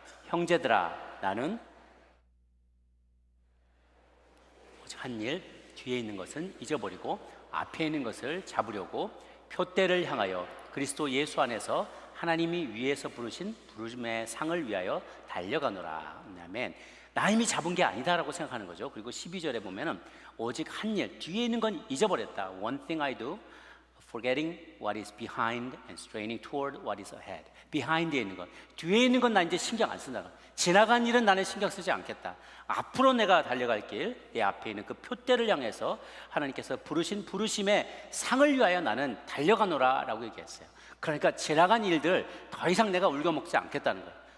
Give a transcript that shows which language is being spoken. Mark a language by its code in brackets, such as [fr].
[ko] 형제들아, 나는 오직 한 일, 뒤에 있는 것은 잊어버리고 앞에 있는 것을 잡으려고 표대를 향하여 그리스도 예수 안에서 하나님이 위에서 부르신 부르심의 상을 위하여 달려가노라. 아멘. 나 이미 잡은 게 아니다라고 생각하는 거죠. 그리고 12절에 보면은 오직 한 일, 뒤에 있는 건 잊어버렸다. [en] One thing I do, forgetting what is behind and straining toward what is ahead. [ko] behind에 있는 것, 뒤에 있는 건 나 이제 신경 안 쓴다. 지나간 일은 나는 신경 쓰지 않겠다. 앞으로 내가 달려갈 길, 내 앞에 있는 그 표대를 향해서 하나님께서 부르신 부르심의 상을 위하여 나는 달려가노라 라고 얘기했어요. 그러니까 지나간 일들 더 이상 내가 울겨먹지 않겠다는 거예요.